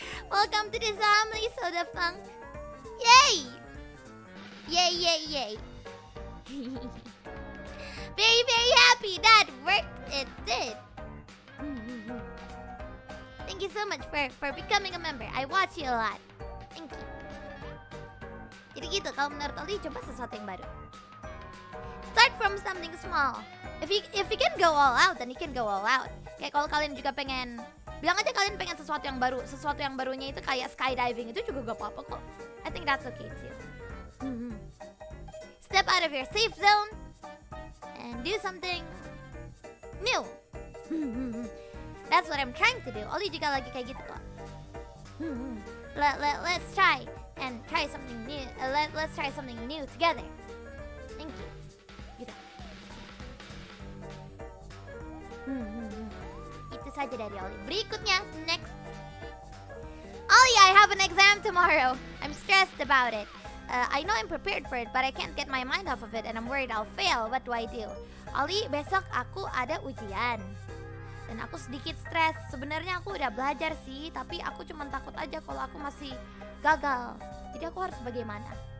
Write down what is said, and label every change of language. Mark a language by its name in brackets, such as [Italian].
[English] Welcome to the family, Soda Funk. Yay! Yay. Very, very happy. That worked. It did. Thank you so much for becoming a member. I watch you a lot. Thank you. [Indonesian] Jadi gitu, kalau menurut Ollie, coba sesuatu yang baru. [English] Start from something small. If you can go all out, then you can go all out. [Indonesian] Kayak kalau kalian juga pengen, bilang aja kalian pengen sesuatu yang baru. Sesuatu yang barunya itu kayak skydiving, itu juga gak apa-apa kok. [English] I think that's okay too. Step out of your safe zone and do something new. That's what I'm trying to do. [Indonesian] Ollie juga lagi kayak gitu kok. [English] Let's try and try something new. Let's try something new together. Thank you. Gitu. [Indonesian] Itu saja dari Ollie. Berikutnya, next. [English] Ollie, I have an exam tomorrow. I'm stressed about it. I know I'm prepared for it, but I can't get my mind off of it, and I'm worried I'll fail. What do I do? [Indonesian] Ollie, besok aku ada ujian. Dan aku sedikit stres. Sebenarnya aku udah belajar sih, tapi aku cuma takut aja kalau aku masih gagal. Jadi aku harus bagaimana?